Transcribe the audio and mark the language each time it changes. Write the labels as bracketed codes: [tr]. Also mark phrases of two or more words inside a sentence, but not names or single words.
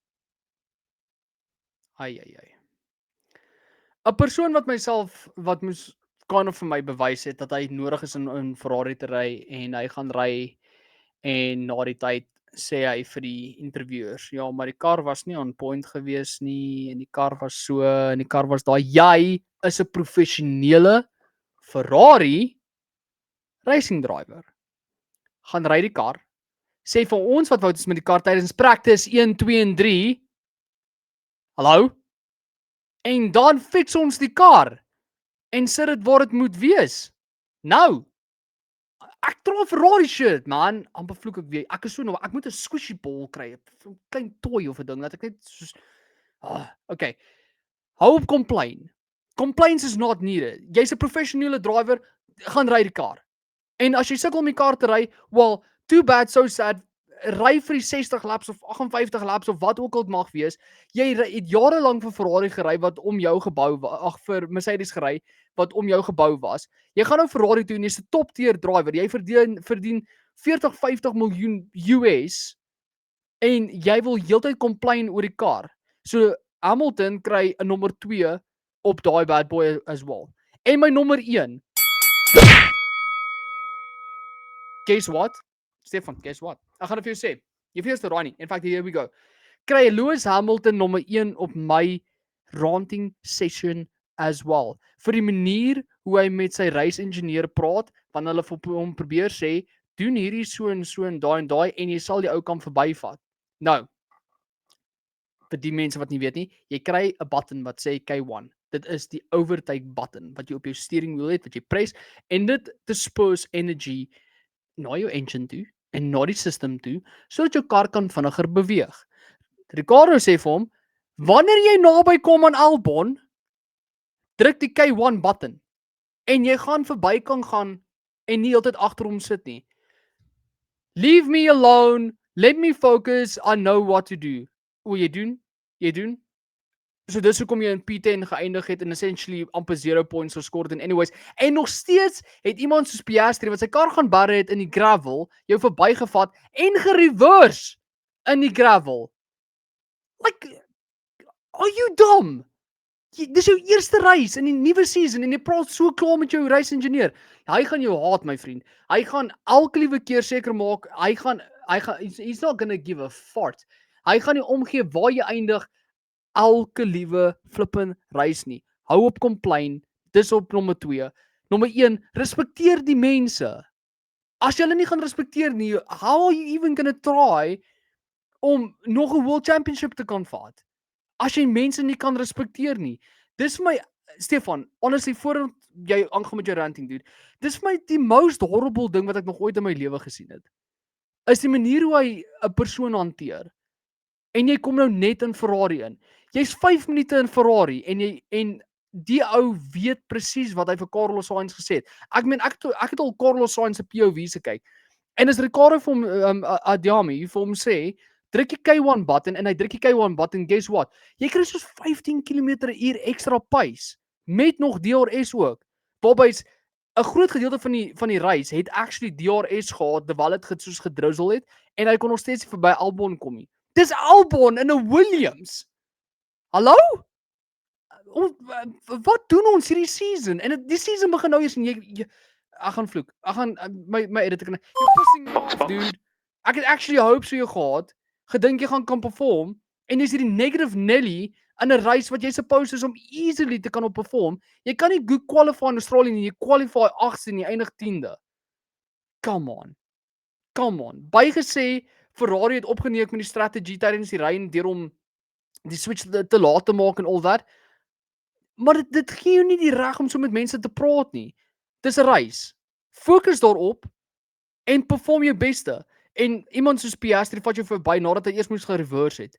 [af] Ai. 'n Persoon wat moes kind of vir my bewys het dat hy nodig is in Ferrari te ry en hy gaan ry en na die tyd sê hy vir die interviewers, ja, maar die kar was nie [en] on point [af] gewees nie en die kar was so en die kar was daai. Jy is 'n professionele Ferrari [en] racing driver. [af] Gaan ry die kar. Sê vir ons wat fout is met die kar tydens practice 1, 2 en 3. Hallo? En dan fix ons die kar en sit dit waar dit moet wees. Nou, ek dra 'n Ferrari shirt, man. Amper vloek ek weer. Ek is so nou, ek moet 'n [en] squishy ball [af] kry, 'n klein toy of 'n ding dat ek net soos okay. Hou op complain. [en] Complaints is not needed. [af] Jy's 'n professionele driver, gaan ry die kar. En as jy sukkel om die kar te ry, [en] well, too bad, so sad. [af] Ry vir die 60 laps of 58 laps of wat ook al dit mag wees. Jy het jare lank vir Ferrari gery wat om jou gebou vir Mercedes gery wat om jou gebou was. Jy gaan nou Ferrari toe en jy's 'n [en] top tier driver. [af] Jy verdien 40-50 miljoen US en jy wil heeltyd complain oor die kar. So Hamilton kry 'n nommer 2 op daai [en] bad boy as well. [af] En my nommer 1, [en] guess what? Stefan, guess what? [af] Ek gaan dit vir jou sê. Jy weet eers raai nie. [en] In fact, here we go. [af] Kry Lewis Hamilton nommer 1 op my [en] ranting session as well. [af] Vir die manier hoe hy met sy reisingenieur praat, wanneer hulle vir hom probeer sê, doen hierdie so en daai en jy sal die ou kan verbyvat. Nou, vir die mense wat nie weet nie, jy kry 'n button wat sê K1. Dit is die [en] overtake button [af] wat jy op jou [en] steering wheel [af] het, wat jy press en dit [en] disperse energy [af] na jou engine toe en na die system toe, sodat jou kar kan vinniger beweeg. Ricardo sê vir hom, wanneer jy naby kom aan Albon, druk die K1 button en jy gaan verby kan gaan en nie heeltyd agter hom sit nie. [en] Leave me alone, let me focus, I know what to do. [af] O, jy doen. So dis hoekom jy in P10 geëindig het en essentially amper 0 points geskor het en anyways. En nog steeds het iemand soos Piastri wat sy kar gaan barre het in die gravel, jou verbygevat en gereverse in die gravel. [en] Like, are you dumb? [af] Dis jou eerste race in die nuwe season en jy praat so klaar met jou race ingenieur. Hy gaan jou haat, my vriend. Hy gaan elke liewe keer seker maak, [en] he's not gonna give a fart. [af] Hy gaan nie omgee waar jy eindig elke liewe flippin race nie. Hou op complain, dis op nommer 2. Nommer 1, respekteer die mense. As jy hulle nie gaan respekteer nie, [en] how are you even gonna try [af] om nog 'n World Championship te kan vat? As jy mense nie kan respekteer nie. Dis vir my, Stefan, honestly, voordat jy aangaan met jou ranting, dude, dis vir my die [en] most horrible [af] ding wat ek nog ooit in my lewe gesien het. Is die manier hoe hy 'n persoon hanteer. En jy kom nou net in Ferrari in. Jy's 5 minute in Ferrari en die ou weet presies wat hy vir Carlos Sainz gesê het. Ek meen ek het al Carlos Sainz se POV's gekyk. En as Ricardo vir hom Adjami vir hom sê, druk die K1 button en hy druk die K1 button, [en] guess what? [af] Jy kry soos 15 km/h ekstra pace met nog DRS ook. Waarby's 'n groot gedeelte van die race het actually DRS gehad terwyl dit soos gedrizzle het en hy kon nog steeds verby Albon kom nie. Dis Albon in 'n Williams. Hallo? Wat doen ons hierdie season? En die season begin nou eers en jy ek gaan vloek. Ek gaan my editor kan. [en] You're pissing me off, dude. [af] Ek het actually hopes vir jou gehad. Gedink jy gaan kan perform en jy's hierdie [en] negative Nelly [af] in 'n race wat jy supposed is om easily te kan op perform. Jy kan nie good qualify in Australië nie. Jy qualify 8ste en jy eindig 10de. [en] Come on. [af] Bygesê Ferrari het opgeneek met die strategie tydens die ry deur om die switch te laat te maak en al dat. Maar dit gee jou nie die reg om so met mense te praat nie. Dis 'n race. Fokus daarop en perform jou beste. En iemand soos Piastri vat jou verby nadat hy eers moes gereverse het.